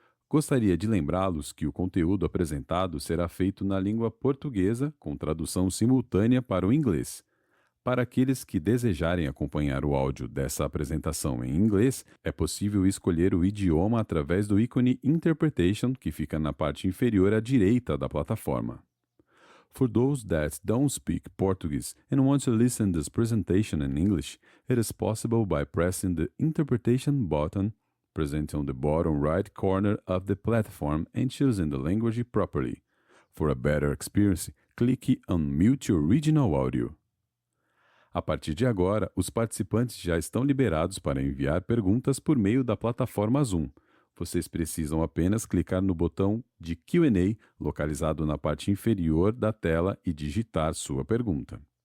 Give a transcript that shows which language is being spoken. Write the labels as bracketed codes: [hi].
[pt] Gostaria de lembrá-los que o conteúdo apresentado será feito na língua portuguesa com tradução simultânea para o inglês. Para aqueles que desejarem acompanhar o áudio dessa apresentação em inglês, é possível escolher o idioma através do ícone Interpretation que fica na parte inferior à direita da plataforma. [en] For those that don't speak Portuguese and want to listen this presentation in English, it is possible by pressing the Interpretation button present on the bottom right corner of the platform and choosing the language properly. For a better experience, click on Mute Original Audio. [pt] A partir de agora, os participantes já estão liberados para enviar perguntas por meio da plataforma Zoom. Vocês precisam apenas clicar no botão de Q&A localizado na parte inferior da tela e digitar sua pergunta.